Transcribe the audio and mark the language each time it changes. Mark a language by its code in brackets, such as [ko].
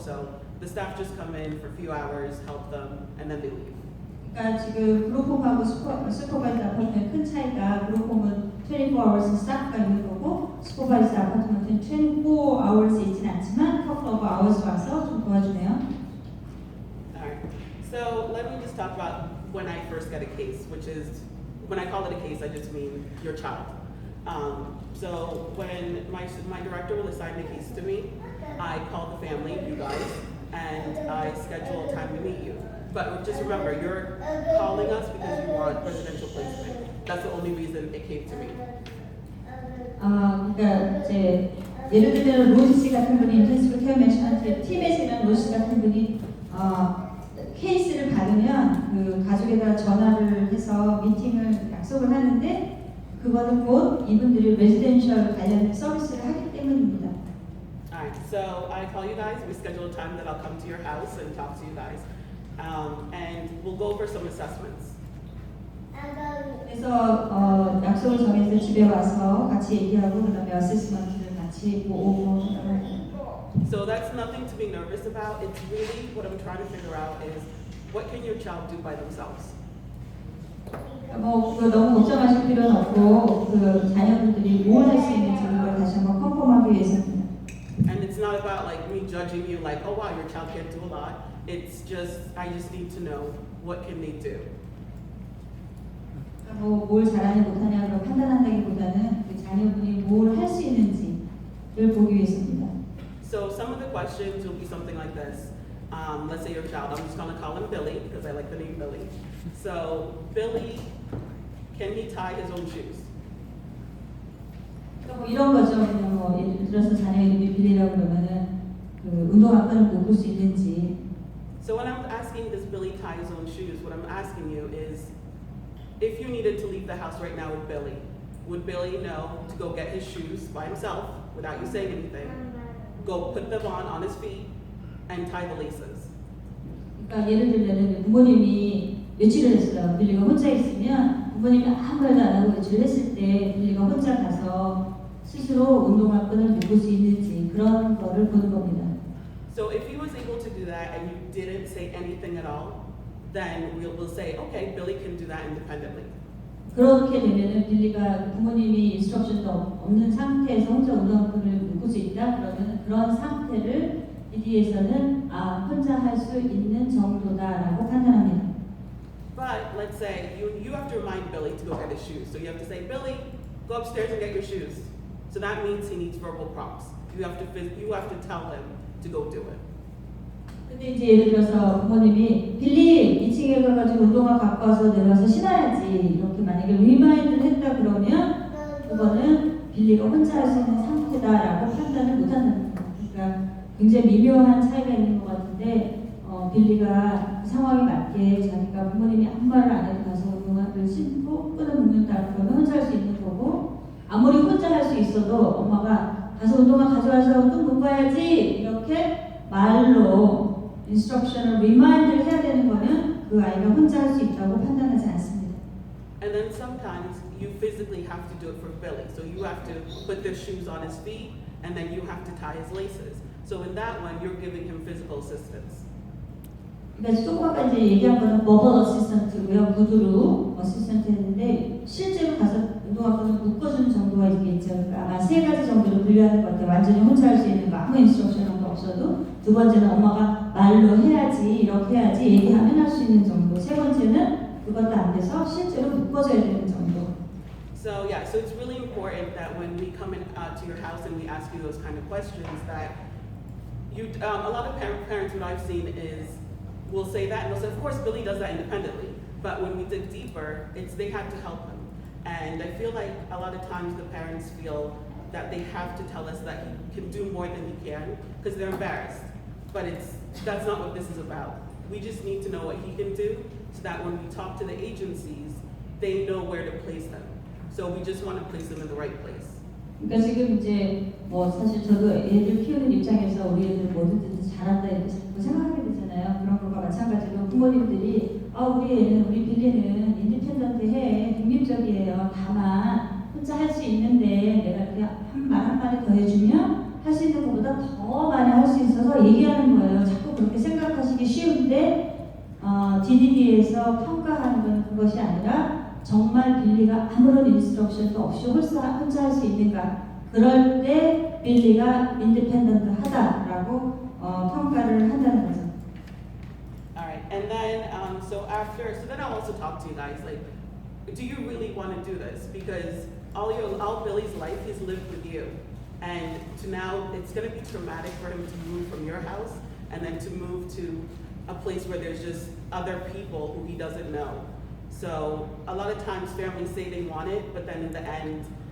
[en] So the staff just come in for a few hours, help them, and then they leave. [ko] 그러니까 지금 그룹홈하고 슈퍼바이즈 아파트의 큰 차이가 그룹홈은 24hours 스타프가 있는 거고 슈퍼바이즈 아파트먼트는 24hours 있지는 않지만 [en] couple of hours [ko] 와서 좀 도와주네요. [en] So let me just talk about when I first get a case, which is, when I call it a case, I just mean your child. So when my director will assign the case to me, I call the family, you guys, and I schedule a time to meet you. But just remember, you're calling us because you want residential placement. That's the only reason it came to me. [ko] 그러니까 이제 예를 들면 로지 씨 같은 분이 인텐시브 케어 매니지먼트 팀에 있는 로지 씨 같은 분이 케이스를 받으면 그 가족에다 전화를 해서 미팅을 약속을 하는데 그거는 곧 이분들이 레지던셜 관련 서비스를 하기 때문입니다. [en] Alright, so I call you guys, we schedule a time that I'll come to your house and talk to you guys. And we'll go over some assessments. [ko] 그래서 약속을 정해서 집에 와서 같이 얘기하고 그다음에 어세스먼트를 같이 보고 [en] So that's nothing to be nervous about. It's really what I'm trying to figure out is what can your child do by themselves? [ko] 뭐 너무 걱정하실 필요는 없고 그 자녀분들이 뭘 할 수 있는지 그걸 다시 한번 컨펌하기 위해서입니다. [en] And it's not about like me judging you like, oh wow, your child can't do a lot. It's just, I just need to know what can they do. [ko] 뭘 잘하냐 못하냐로 판단한다기보다는 그 자녀분이 뭘 할 수 있는지를 보기 위해서입니다. [en] So some of the questions will be something like this. Let's say your child, I'm just going to call him Billy because I like the name Billy. So Billy, can he tie his own shoes? [ko] 뭐 이런 거죠. 그냥 뭐 예를 들어서 자녀 이름이 빌리라고 그러면은 그 운동화끈을 묶을 수 있는지. [en] So when I'm asking does Billy tie his own shoes, what I'm asking you is if you needed to leave the house right now with Billy, would Billy know to go get his shoes by himself without you saying anything? Go put them on his feet and tie the laces. [ko] 그러니까 예를 들면 부모님이 외출을 했어요. 빌리가 혼자 있으면 부모님이 아무 말도 안 하고 외출을 했을 때 빌리가 혼자 가서 스스로 운동화끈을 묶을 수 있는지 그런 거를 보는 겁니다. [en] So if he was able to do that and you didn't say anything at all, then we'll say, okay, Billy can do that independently. [ko] 그렇게 되면은 빌리가 부모님이 인스트럭션도 없는 상태에서 혼자 운동화끈을 묶을 수 있다. 그러면 그런 상태를 ED에서는 혼자 할 수 있는 정도다라고 판단합니다. [en] But let's say you have to remind Billy to go get his shoes. So you have to say, Billy, go upstairs and get your shoes. So that means he needs verbal prompts. You have to tell him to go do it. [ko] 근데 이제 예를 들어서 부모님이 빌리 2층에 가가지고 운동화 갖고 와서 내려와서 신어야지 이렇게 만약에 리마인드를 했다 그러면 그거는 빌리가 혼자 할 수 있는 상태다라고 판단을 못한다는 겁니다. 그러니까 굉장히 미묘한 차이가 있는 것 같은데 빌리가 그 상황에 맞게 자기가 부모님이 아무 말을 안 해도 가서 운동화를 신고 끈을 묶는다 그러면 혼자 할 수 있는 거고 아무리 혼자 할 수 있어도 엄마가 가서 운동화 가져와서 끈 묶어야지 이렇게 말로 인스트럭션을 리마인드를 해야 되는 거면 그 아이가 혼자 할 수 있다고 판단하지 않습니다. [en] And then sometimes you physically have to do it for Billy. So you have to put the shoes on his feet and then you have to tie his laces. So in that one, you're giving him physical assistance. [ko] 그러니까 조금 아까 이제 얘기한 거는 버벌 어시스턴트고요. 구두루 어시스턴트 했는데 실제로 가서 운동화끈을 묶어주는 정도가 있겠죠. 그러니까 아마 3가지 정도로 분류하는 것 같아요. 완전히 혼자 할 수 있는 거 아무 인스트럭션도 없어도 두 번째는 엄마가 말로 해야지 이렇게 해야지 얘기하면 할 수 있는 정도. 세 번째는 그것도 안 돼서 실제로 묶어줘야 되는 정도. [en] So yeah, so it's really important that when we come in to your house and we ask you those kind of questions that you, a lot of parents what I've seen is will say that and they'll say, of course Billy does that independently. But when we dig deeper, it's they have to help him. And I feel like a lot of times the parents feel that they have to tell us that he can do more than he can because they're embarrassed. But that's not what this is about. We just need to know what he can do so that when we talk to the agencies, they know where to place them. So we just want to place them in the right place. [ko] 그러니까 지금 이제 뭐 사실 저도 애들 키우는 입장에서 우리 애들 뭐든지 잘한다 이렇게 자꾸 생각하게 되잖아요. 그런 것과 마찬가지로 부모님들이 우리 애는 우리 빌리는 인디펜던트해 독립적이에요. 다만 혼자 할 수 있는데 내가 이렇게 한 말 한마디 더 해주면 할 수 있는 것보다 더 많이 할 수 있어서 얘기하는 거예요. 자꾸 그렇게 생각하시기 쉬운데 DDD에서 평가하는 건 그것이 아니라 정말 빌리가 아무런 인스트럭션도 없이 혼자 할 수 있는가 그럴 때 빌리가 인디펜던트 하다라고 평가를 한다는 거죠. [en] Alright, and then so then I'll also talk to you guys like, do you really want to do this? Because all Billy's life he's lived with you, and to now it's going to be traumatic for him to move from your house and then to move to a place where there's just other people who he doesn't know. So a lot of times families say they want it, but then in the end,